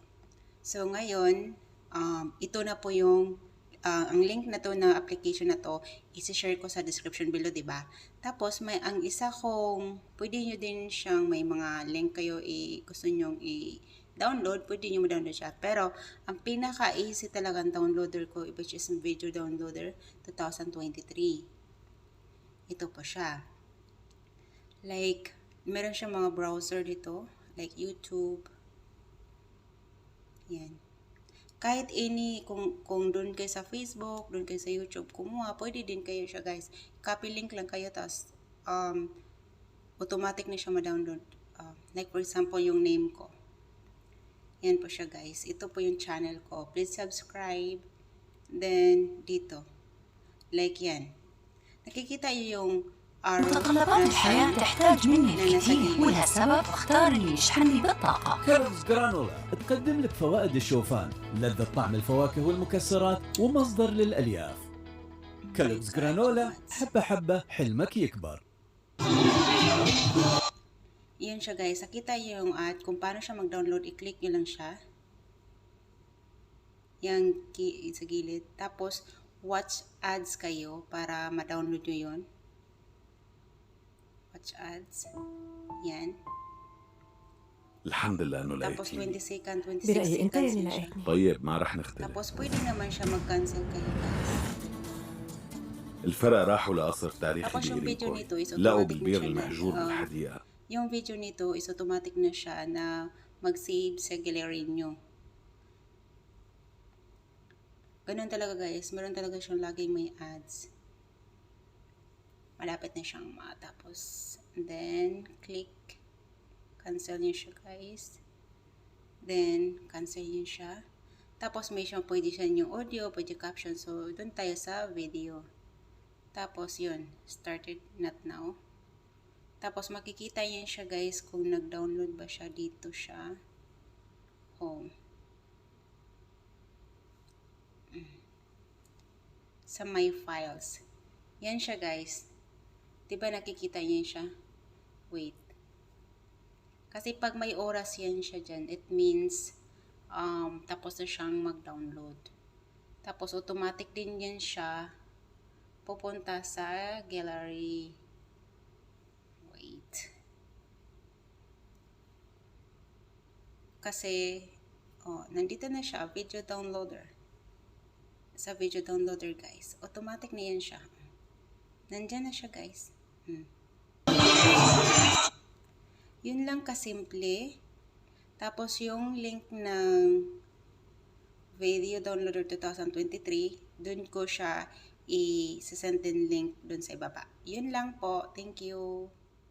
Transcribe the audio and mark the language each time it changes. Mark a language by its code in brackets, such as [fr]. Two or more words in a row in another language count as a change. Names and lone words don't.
[tl] So, ngayon, ito na po yung, ang link na to na application na to, isi-share ko sa [en] description below, [tl] diba? Tapos, ang isa kong, pwede nyo din siyang, may mga link kayo, gusto nyong download, pwede nyo ma-download siya. Pero, ang pinaka-easy talagang downloader ko, [en] which is video downloader 2023. [tl] Ito po siya. Like, meron siyang mga browser dito, like YouTube. Yan. Kahit kung doon kayo sa Facebook, doon kayo sa YouTube, kumuha, pwede din kayo siya guys. Copy link lang kayo, tapos, automatic na siya ma-download. [en] Like for example, [tl] yung name ko. Yan po siya guys. Ito po yung channel ko. [en] Please subscribe. [tl] Then, dito. Like yan. Nakikita yung [ar] متطلبات الحياة تحتاج مني الكثير ولها سبب اختار اللي يشحنني بالطاقة. كيلوغز جرانولا تقدم لك فوائد الشوفان، لذة طعم الفواكه والمكسرات ومصدر للألياف. كيلوغز جرانولا حبة حبة حلمك يكبر. [tl] Yan siya guys. Nakita yung ad kung paano siya mag-download. I-click nyo lang siya. Yung key sa gilid. Tapos, [en] watch ads [tl] kayo para ma-download nyo yun. [en] Watch ads. Yan. [ar] الحمد لله انه [tl] Tapos 20 [ar] لقيتيني. [tl] second, 26 [ar] برأيي أنت [tl] seconds [ar] اللي [tl] na siya. [ar] لقيتني. طيب ما رح نختلف. [tl] Tapos pwede naman siya mag-cancel kayo guys. [ar] الفرق راحوا لقصر تاريخي [tl] Tapos yung video [ar] بإيريكوي [tl] nito is [ar] لقوا [tl] automatic na [ar] بالبير [tl] siya. [ar] المهجور بالحديقة. [tl] Yung video nito is automatic na siya na mag-save sa gallery nyo. Ganun talaga guys. Meron talaga siyang laging may ads. malapit na siyang matapos. Then, [en] click cancel [tl] niyo siya, guys. Then, cancel niyo siya. Tapos, may siyang pwede siya yung audio, pwede caption. So, doon tayo sa video. Tapos, yun. [en] Started, not now. [tl] Tapos, makikita niyo siya, guys, kung nag-download ba siya. Dito siya. Home. Sa [en] my files. [tl] Yan siya, guys. Diba nakikita niyo siya? Wait. Kasi pag may oras yan siya dyan, [en] it means [tl] tapos na siyang mag-download. Tapos automatic din yan siya pupunta sa gallery. Wait. Kasi nandito na siya, [en] video downloader. [tl] Sa [en] video downloader, [tl] guys. Automatic na yan siya. Nandyan na siya, guys. Yun lang kasimple. Tapos yung link ng Video Downloader 2023, dun ko siya i-send din link dun sa ibaba. Yun lang po. [en] Thank you.